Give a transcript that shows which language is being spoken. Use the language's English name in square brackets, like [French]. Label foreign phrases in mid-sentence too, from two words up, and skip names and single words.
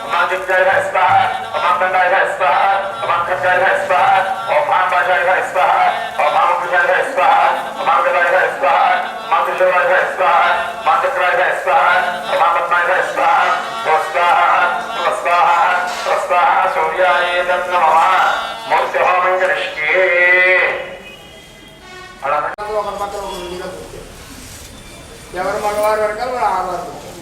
[Sanskrit] दिग्गज स्वाहा ओम दंडाय स्वाहा ओम खड्गाय स्वाहा ओम महापाशाय स्वाहा ओम महाभुजाय स्वाहा ओम गदाय स्वाहा ओम त्रिशूलाय स्वाहा ओम चक्राय स्वाहा ओम पद्माय स्वाहा स्वाहा स्वाहा स्वाहा सूर्याय नमः मूर्ति होमं करिष्ये [Telugu] ఒకరి పక్కన ఒకరు నీలో కూర్చోండి. ఎవరు మగవారు వెనకాల మరి ఆడవారు కూర్చోండి.